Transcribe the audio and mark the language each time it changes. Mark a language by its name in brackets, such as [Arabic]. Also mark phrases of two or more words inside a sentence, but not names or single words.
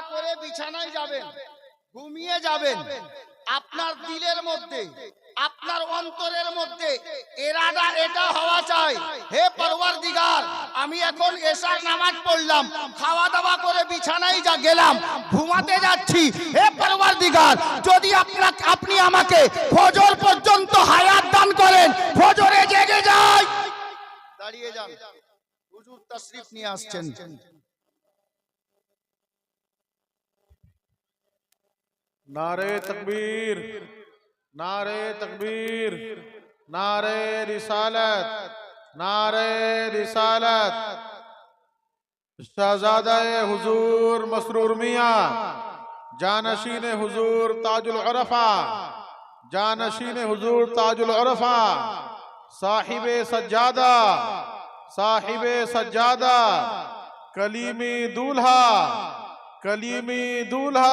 [Bangla] করে বিছানায় যাবেন, ঘুমিয়ে যাবেন, আপনার দিলের মধ্যে, আপনার অন্তরের মধ্যে ইরাদা এটা হওয়া চাই, হে পরওয়ারদিগার আমি এখন এশার নামাজ পড়লাম, খাওয়া দাওয়া করে বিছানায় গেলাম, ঘুমাতে যাচ্ছি, হে পরওয়ারদিগার যদি আপনি আমাকে ফজর পর্যন্ত হায়াত দান করেন, ফজরে জেগে যাই, দাঁড়িয়ে যান, হুজুর তাশরিফ নিয়ে আসছেন। [Hindi] नारे तकबीर, नारे तकबीर, नारे रिसालत, नारे रिसालत। शहजादा-ए हुजूर मसरूर मियां, जानशीन हुजूर ताजुल उरफा, जानशीन हुजूर ताजुल उरफा, साहिबे सज्जादा, साहिबे सज्जादा, कलीमी दूल्हा, कलीमी दूल्हा।